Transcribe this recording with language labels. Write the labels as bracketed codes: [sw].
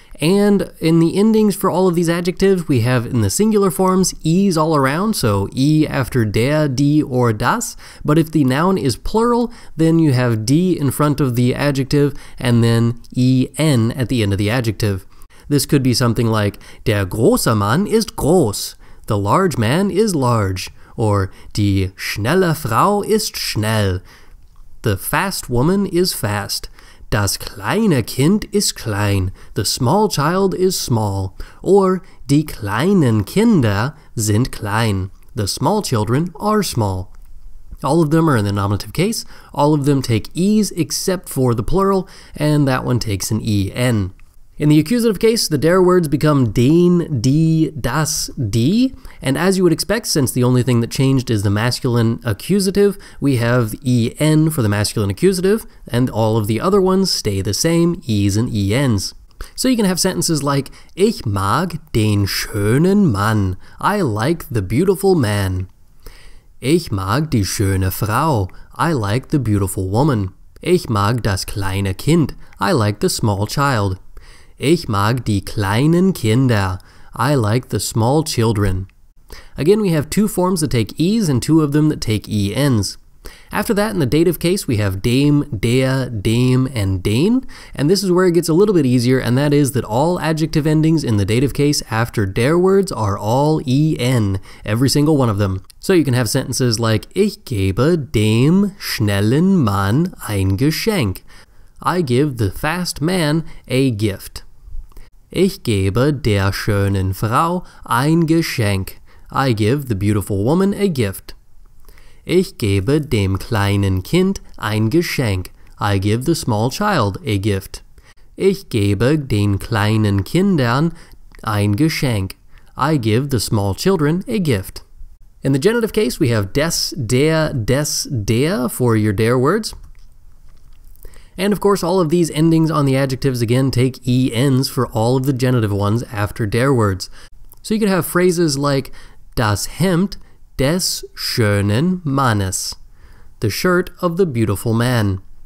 [en] And in the endings for all of these adjectives, we have in the singular forms e's all around, so e after der, die, or das. But if the noun is plural, then you have die in front of the adjective and then en at the end of the adjective. This could be something like [de] der große Mann ist groß, [en] the large man is large, or [de] die schnelle Frau ist schnell. [en] The fast woman is fast. [de] Das kleine Kind ist klein. [en] The small child is small. [de] Or die kleinen Kinder sind klein. [en] The small children are small. All of them are in the nominative case. All of them take e's except for the plural, and that one takes an en. In the accusative case, the der words become den, die, das, die, and as you would expect, since the only thing that changed is the masculine accusative, we have en for the masculine accusative, and all of the other ones stay the same, e's and ens. So you can have sentences like, [de] Ich mag den schönen Mann. [en] I like the beautiful man. [de] Ich mag die schöne Frau. [en] I like the beautiful woman. Ich mag das kleine Kind. I like the small child. [de] Ich mag die kleinen Kinder. [en] I like the small children. Again, we have two forms that take e's and two of them that take ens. After that, in the dative case, we have dem, der, dem, and den, and this is where it gets a little bit easier, and that is that all adjective endings in the dative case after der words are all en, every single one of them. So you can have sentences like, [de] Ich gebe dem schnellen Mann ein Geschenk. [en] I give the fast man a gift. [de] Ich gebe der schönen Frau ein Geschenk. [en] I give the beautiful woman a gift. [de] Ich gebe dem kleinen Kind ein Geschenk. [en] I give the small child a gift. [de] Ich gebe den kleinen Kindern ein Geschenk. [en] I give the small children a gift. In the genitive case, we have des, der for your der words. And of course, all of these endings on the adjectives again take ens for all of the genitive ones after der words. So you could have phrases like [de] das Hemd des schönen Mannes, [en] the shirt of the beautiful man.